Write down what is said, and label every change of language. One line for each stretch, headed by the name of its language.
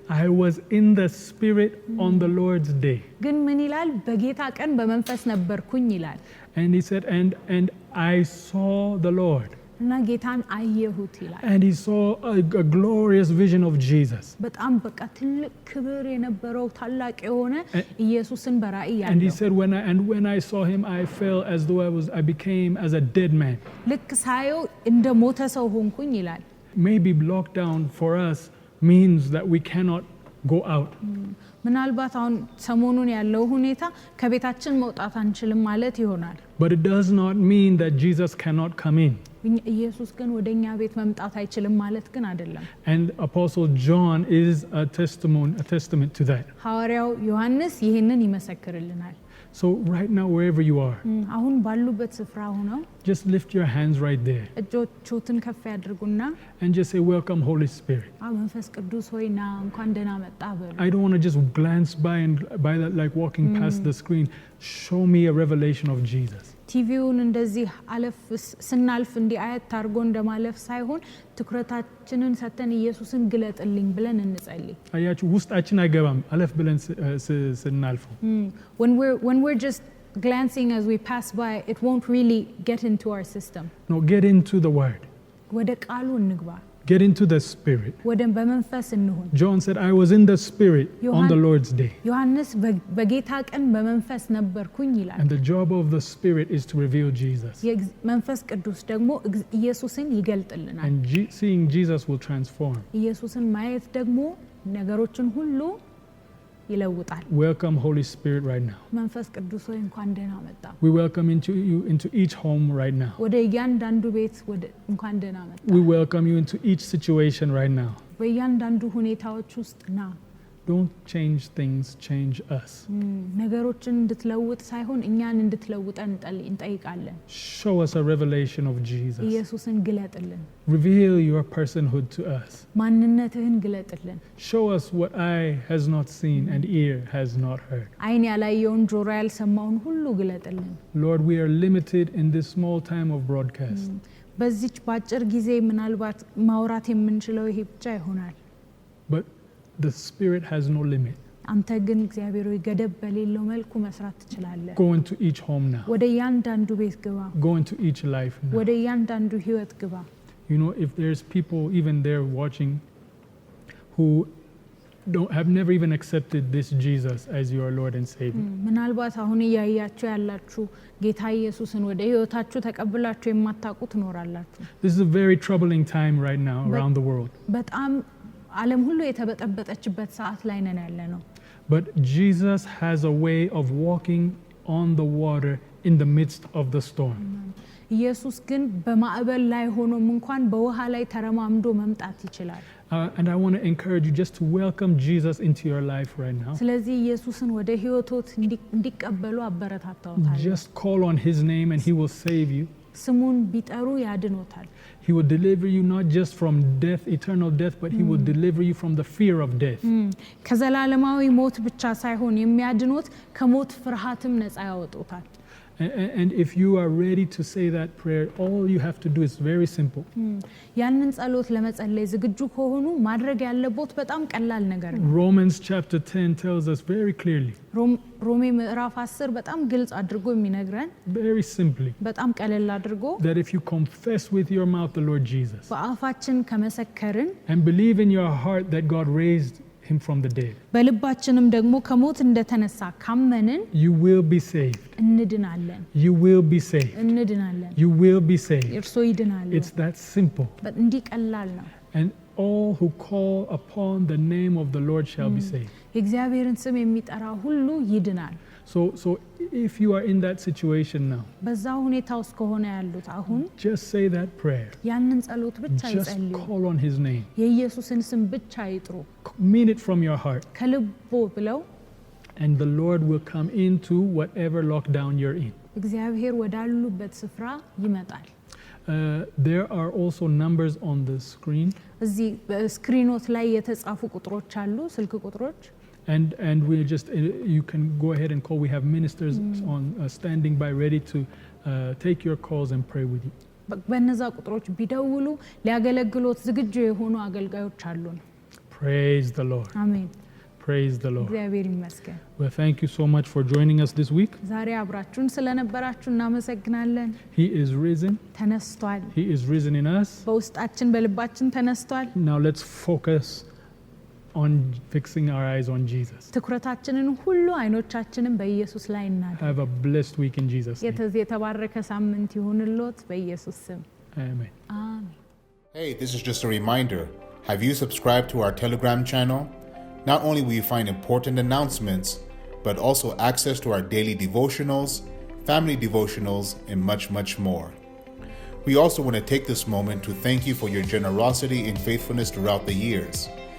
English: I was in the Spirit on the Lord's day.
Amharic: ግን ምን ይላል በጌታ ቀን በመንፈስ ነበርኩኝ ይላል
English: And he said, and I saw the Lord.
Amharic: እና ጌታን አየሁት ይላል።
English: And he saw a glorious vision of Jesus.
Amharic: በጣም በቃ ትልቅ ክብር የነበረው ታላቅ የሆነ ኢየሱስን በራእይ ያለው።
English: And he said, when I saw him, I felt as though I became as a dead man.
Amharic: ልክ ሳየው እንደ ሞተ ሰው ሆንኩኝ ይላል።
English: Maybe lockdown for us means that we cannot go out.
Amharic: ምናልባት አሁን ሰሞኑን ያለው ሁኔታ ከቤታችን መውጣት አንችልም ማለት ይሆናል።
English: But it does not mean that Jesus cannot come in.
Amharic: ኢየሱስ ግን ወደኛ ቤት መምጣት አይችልም ማለት ግን አይደለም።
English: And Apostle John is a testament to that.
Amharic: ሐዋርያው ዮሐንስ ይህንን ይመሰክርልናል።
English: So right now, wherever you are,
Amharic: አሁን ባሉበት ስፍራ ሆነው
English: just lift your hands right there
Amharic: እጆቹን ከፍ ያድርጉና
English: and just say, welcome, Holy Spirit.
Amharic: መንፈስ ቅዱስ ሆይ ና እንኳን ደህና መጣ በሉ።
English: I don't want to just glance by that like walking past the screen. Show me a revelation of Jesus.
Amharic: ቲቪውን እንደዚህ አለፍ ስናልፍ እንዲህ አየት አድርጎ እንደማለፍ ሳይሆን ትኩረታችንን ሰተን ኢየሱስን ግለጥልኝ ብለን እንጸልይ። አያችሁ ውስጣችን አይገባም አለፍ ብለን ስናልፈው።
English: when we're just glancing as we pass by, it won't really get into our system. No, get into the word.
Amharic: ወደ ቃሉ እንግባ።
English: Get into the spirit.
Amharic: ወደ በመንፈስ እንሁን።
English: John said, I was in the spirit on the Lord's day.
Amharic: ዮሐንስ በጌታ ቀን በመንፈስ ነበርኩኝ ይላል።
English: And the job of the spirit is to reveal Jesus.
Amharic: መንፈስ ቅዱስ ደግሞ ኢየሱስን ይገልጥልናል።
English: And seeing Jesus will transform.
Amharic: ኢየሱስን ማየት ደግሞ ነገሮችን ሁሉ ይለውጣል።
English: Welcome, Holy Spirit, right now.
Amharic: መንፈስ ቅዱስ ሆይ እንኳን ደህና መጣ።
English: We welcome you into each home right now.
Amharic: ወደ እያንዳንዱ ቤት እንኳን ደህና መጣ።
English: We welcome you into each situation right now.
Amharic: በእያንዳንዱ ሁኔታዎች ውስጥ ና።
English: Don't change things, change us.
Amharic: ነገሮችን እንድትለውጥ ሳይሆን እኛን እንድትለውጠን እንጠይቃለን።
English: Show us a revelation of Jesus.
Amharic: ኢየሱስን ግለጥልን።
English: Reveal your personhood to us.
Amharic: ማንነትህን ግለጥልን።
English: Show us what eye has not seen and ear has not heard.
Amharic: ዓይን ያላየውን ጆሮ ያልሰማውን ሁሉ ግለጥልን።
English: Lord, we are limited in this small time of broadcast.
Amharic: በዚች ባጭር ጊዜ ምናልባት ማውራት የምንችለው ይሄ ብቻ ይሆናል።
English: But the Spirit has no limit.
Amharic: አንተ ግን እግዚአብሔር ሆይ ገደብ በሌለው መልኩ መስራት ትችላለህ።
English: Go into each home now.
Amharic: ወደ እያንዳንዱ ቤት ግባ።
English: Go into each life now.
Amharic: ወደ እያንዳንዱ ህይወት ግባ።
English: You know, if there's people even there watching who have never even accepted this Jesus as your Lord and Savior.
Amharic: ምናልባት አሁን እያያችሁ ያላችሁ ጌታ ኢየሱስን ወደ ህይወታችሁ ተቀብላችሁ የማታውቁ ትኖራላችሁ።
English: This is a very troubling time right now around the world.
Amharic: በጣም ዓለም ሁሉ የተበጠበጠችበት ሰዓት ላይ ነን ያለነው።
English: But Jesus has a way of walking on the water in the midst of the storm.
Amharic: ኢየሱስ ግን በማዕበል ላይ ሆኖም እንኳን በውሃ ላይ ተረማምዶ መምጣት ይችላል።
English: And I want to encourage you just to welcome Jesus into your life right now.
Amharic: ስለዚህ ኢየሱስን ወደ ህይወቶት እንዲቀበሉ አበረታታዎታለሁ።
English: Just call on his name and he will save you.
Amharic: ስሙን ቢጠሩ ያድኖታል።
English: He will deliver you not just from death, eternal death, but he will deliver you from the fear of death.
Amharic: ከዘላለማዊ ሞት ብቻ ሳይሆን የሚያድኖት ከሞት ፍርሃትም ነፃ ያወጡታል።
English: And if you are ready to say that prayer, all you have to do is very simple.
Amharic: ያንን ጸሎት ለመጸለይ ዝግጁ ከሆኑ ማድረግ ያለቦት በጣም ቀላል ነገር ነው።
English: Romans chapter 10 tells us very clearly.
Amharic: ሮሜ ምዕራፍ 10 በጣም ግልጽ አድርጎ የሚነግረን
English: very simply
Amharic: በጣም ቀለል አድርጎ
English: that if you confess with your mouth the Lord Jesus
Amharic: በአፋችን ከመሰከርን
English: and believe in your heart that God raised him from the dead,
Amharic: በልባችንም ደግሞ ከሞት እንደተነሳ ካመንን
English: you will be saved.
Amharic: እንድናለን።
English: You will be saved.
Amharic: እንድናለን።
English: You will be saved.
Amharic: እርሶ ይድናሉ።
English: It's that simple.
Amharic: እንዲህ ቀላል ነው።
English: And all who call upon the name of the Lord shall be saved.
Amharic: የእግዚአብሔርን ስም የሚጠራ ሁሉ ይድናል።
English: So if you are in that situation now,
Amharic: በዛ ሁኔታ ውስጥ ከሆነ ያሉት አሁን
English: just say that prayer.
Amharic: ያንን ጸሎት ብቻ
English: Just
Amharic: ይጸልዩ።
English: call on his name.
Amharic: የኢየሱስን ስም ብቻ ይጥሩ።
English: Mean it from your heart.
Amharic: ከልቦ ብለው
English: And the Lord will come into whatever lockdown you're in.
Amharic: እግዚአብሔር ወዳሉበት ስፍራ ይመጣል።
English: There are also numbers on the screen.
Amharic: እዚህ በስክሪኖት ላይ የተጻፉ ቁጥሮች አሉ፣ ስልክ ቁጥሮች።
English: And we just you can go ahead and call. We have ministers on standing by ready to take your calls and pray with you.
Amharic: በእነዛ ቁጥሮች ቢደውሉ ሊያገለግሎት ዝግጁ የሆኑ አገልጋዮች አሉን።
English: Praise the Lord.
Amharic: አሜን።
English: Praise the Lord.
Amharic: እግዚአብሔር ይመስገን።
English: Well, thank you so much for joining us this week.
Amharic: ዛሬ አብራችሁን ስለነበራችሁ እናመሰግናለን።
English: He is risen.
Amharic: ተነስቷል።
English: He is risen in us.
Amharic: በውስጣችን በልባችን ተነስቷል።
English: Now let's focus on fixing our eyes on Jesus.
Amharic: ትኩረታችንን ሁሉ አይኖቻችንን በኢየሱስ ላይ እናድርግ።
English: Have a blessed week in Jesus' name.
Amharic: የተባረከ ሳምንት ይሁንልዎት በኢየሱስ ስም
English: Amen.
Amharic: አሜን።
English: Hey, this is just a reminder. Have you subscribed to our Telegram channel? Not only will you find important announcements, but also access to our daily devotionals, family devotionals, and much, much more. We also want to take this moment to thank you for your generosity and faithfulness throughout the years.